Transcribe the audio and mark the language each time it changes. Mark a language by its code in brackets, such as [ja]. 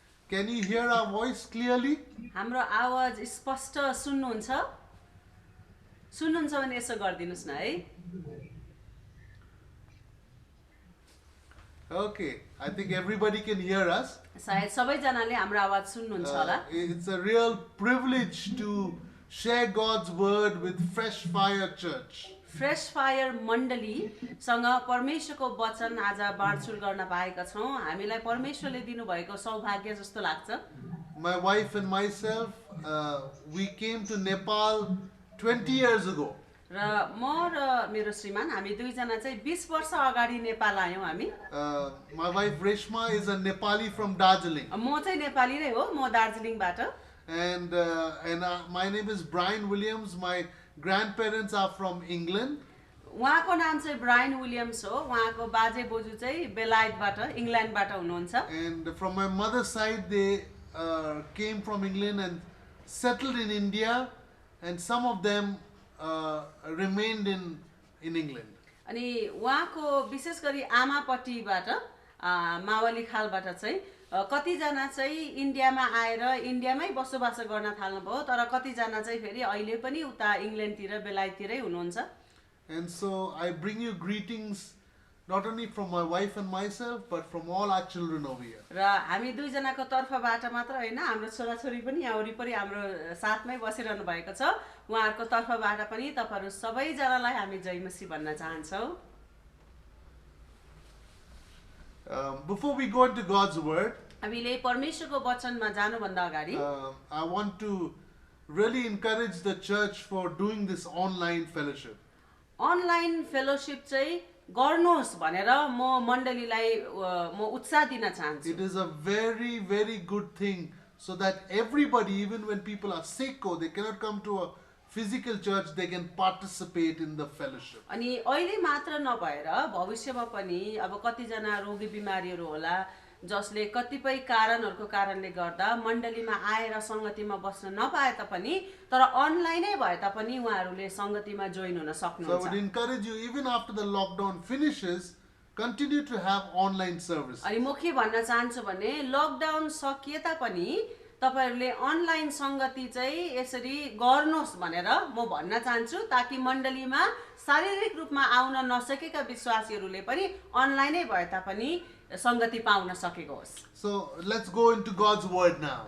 [en] Can you hear our voice clearly? [ne] हाम्रो आवाज स्पष्ट सुन्नुहुन्छ? सुन्नुहुन्छ भने यसो गरिदिनुस् न है। [en] Okay, I think everybody can hear us. [ne] सायद सबैजनाले हाम्रो आवाज सुन्नुहुन्छ होला। [en] It's a real privilege to share God's word with Fresh Fire Church. [ne] Fresh fire मण्डलीसँग परमेश्वरको वचन आज बाँडचुँड गर्न पाएका छौँ। हामीलाई परमेश्वरले दिनुभएको सौभाग्य जस्तो लाग्छ। [en] My wife and myself, we came to Nepal 20 years ago. [ne] र म र मेरो श्रीमान हामी दुईजना चाहिँ 20 वर्ष अगाडि नेपाल आयौँ हामी। [en] My wife Reshma is a Nepali from Darjeeling. [ne] म चाहिँ नेपाली नै हो, म दार्जिलिङबाट। [en] And my name is Brian Williams. My grandparents are from England. [ne] उहाँको नाम चाहिँ ब्रायन विलियम्स हो। उहाँको बाजे बोजू चाहिँ बेलायतबाट इङ्ल्यान्डबाट हुनुहुन्छ। [en] And from my mother's side, they came from England and settled in India, and some of them remained in England. [ne] अनि उहाँको विशेष गरी आमापट्टिबाट मावली खालबाट चाहिँ कतिजना चाहिँ इन्डियामा आएर इन्डियामै बसोबास गर्न थाल्नुभयो, तर कतिजना चाहिँ फेरि अहिले पनि उता इङ्ल्यान्डतिर बेलायततिरै हुनुहुन्छ। [en] And so I bring you greetings not only from my wife and myself, but from all our children over here. [ne] र हामी दुईजनाको तर्फबाट मात्र होइन, हाम्रो छोराछोरी पनि यहाँ वरिपरि हाम्रो साथमै बसिरहनु भएको छ। उहाँहरूको तर्फबाट पनि तपाईँहरू सबैजनालाई हामी जय मसीह भन्न चाहन्छौँ। [en] Before we go into God's word, [ne] हामीले परमेश्वरको वचनमा जानुभन्दा अगाडि [en] I want to really encourage the church for doing this online fellowship. [ne] Online fellowship चाहिँ गर्नुहोस् भनेर म मण्डलीलाई म उत्साह दिन चाहन्छु। [en] It is a very, very good thing, so that everybody, even when people are sick or they cannot come to a physical church, they can participate in the fellowship. [ne] अनि अहिले मात्र नभएर भविष्यमा पनि अब कतिजना रोगी बिमारीहरू होला जसले कतिपय कारणहरूको कारणले गर्दा मण्डलीमा आएर सङ्गतिमा बस्न नपाए तापनि तर अनलाइनै भए तापनि उहाँहरूले सङ्गतिमा जोइन हुन [en] So I would [ne] सक्नुहुन्छ। [en] encourage you, even after the lockdown finishes, continue to have online service. [ne] अनि म के भन्न चाहन्छु भने लकडाउन सकिए तापनि तपाईहरूले अनलाइन सङ्गति चाहिँ यसरी गर्नुहोस् भनेर म भन्न चाहन्छु, ताकि मण्डलीमा शारीरिक रूपमा आउन नसकेका विश्वासीहरूले पनि अनलाइनै भए तापनि सङ्गति पाउन सकेको होस्। [en] So let's go into God's word now.